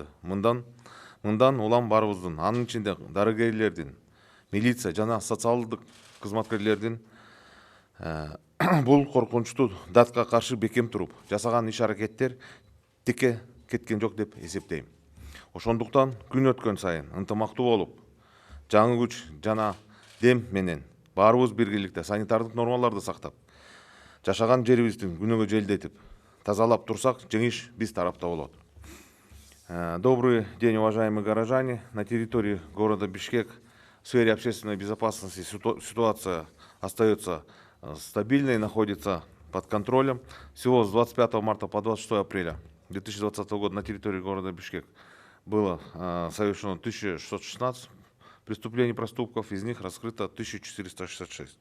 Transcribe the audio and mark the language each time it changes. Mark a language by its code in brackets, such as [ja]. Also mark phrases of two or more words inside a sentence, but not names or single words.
[ky] Мындан улам барыбыздын, анын ичинде дарыгерлердин, милиция жана социалдык кызматкерлердин бул коркунучтуу датка каршы бекем туруп жасаган иш-аракеттер тикке кеткен жок деп эсептейм. Ошондуктан күн өткөн сайын ынтымактуу болуп, жаңы күч жана дем менен баарыбыз биргеликте санитардык нормаларды сактап, жашаган жерибизди күнөөгө желдетип, тазалап турсак, жеңиш биз тарапта болот. [ru] Добрый день, уважаемые горожане. На территории города Бишкек в сфере общественной безопасности ситуация остается стабильной и находится под контролем. Всего с 25 марта по 26 апреля 2020 года на территории города Бишкек было совершено 1616 преступлений, проступков, из них раскрыто 1466.